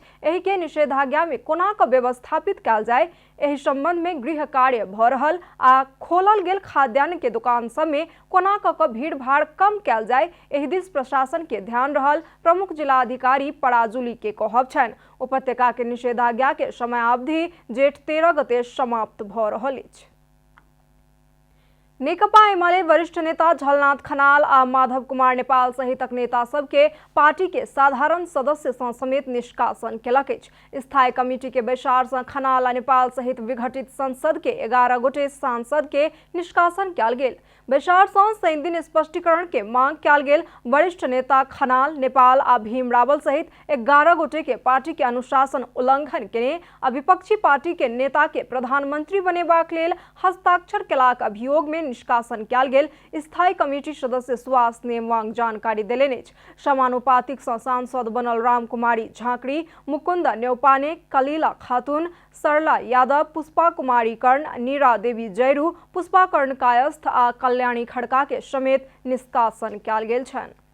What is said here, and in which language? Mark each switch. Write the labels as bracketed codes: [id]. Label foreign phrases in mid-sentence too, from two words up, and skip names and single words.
[mai] एहि के निषेधाज्ञा में कोना क व्यवस्थापित कयल जाय एहि संबंध में गृह कार्य भ रहल आ खोलल गेल खाद्यान्न के दुकान सब में कोना क भीड़ भाड़ कम कयल जाय एहि दिस प्रशासन के ध्यान रहल प्रमुख जिला अधिकारी पराजुली के कहब छनि। उपत्यका के निषेधाज्ञा के समयावधि जेठ 13 गते समाप्त भ रहल अछि। नेकपा एमाले वरिष्ठ नेता झलनाथ खनाल आ माधव कुमार नेपाल सहितक नेता सबके पार्टी के साधारण सदस्य सँ समेत निष्कासन केलक अछि। स्थायी कमिटी के बैसार सँ खनाल आ नेपाल सहित विघटित संसद के 11 गोटे सांसद के निष्कासन कयल गेल। बैसार सँ शनि दिन स्पष्टीकरण के मांग कयल गेल। वरिष्ठ नेता खनाल, नेपाल आ भीम रावल सहित 11 गोटे के पार्टी के अनुशासन उल्लंघन केने आ विपक्षी पार्टी के नेता के प्रधानमंत्री बनेबाक लेल हस्ताक्षर केलाक अभियोग में निष्कासन कयल गेल। स्थायी कमिटी सदस्य सुभाष नेमवांग जानकारी देलनि अछि। समानुपातिक सँ सांसद बनल रामकुमारी झाँकरी, मुकुंद न्यौपाने, कलीला खातून, सरला यादव, पुष्पा कुमारी कर्ण, नीरा देवी जयरू, पुष्पा कर्ण कायस्थ आ कल्याणी खड़का के समेत निष्कासन कयल गेल छनि।